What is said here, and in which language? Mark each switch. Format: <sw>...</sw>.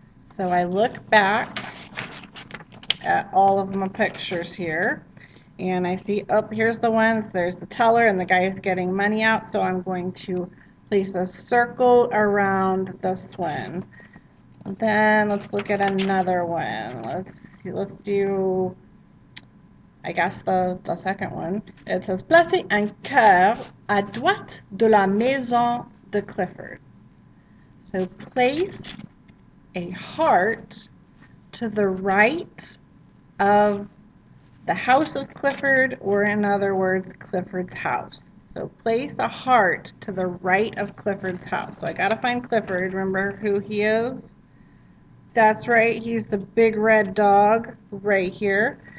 <en>So I look back at all of my pictures here, and I see, oh, here's the one, there's the teller and the guy is getting money out, so I'm going to place a circle around this one. Then let's look at another one. Let's see, let's do, I guess, the second one. It says</en> <fr>placer un cœur à droite de la maison de Clifford.</fr> <en>So place a heart to the right of the house of Clifford, or in other words, Clifford's house. So place a heart to the right of Clifford's house. So I gotta find Clifford. Remember who he is? That's right, he's the big red dog right here.</en>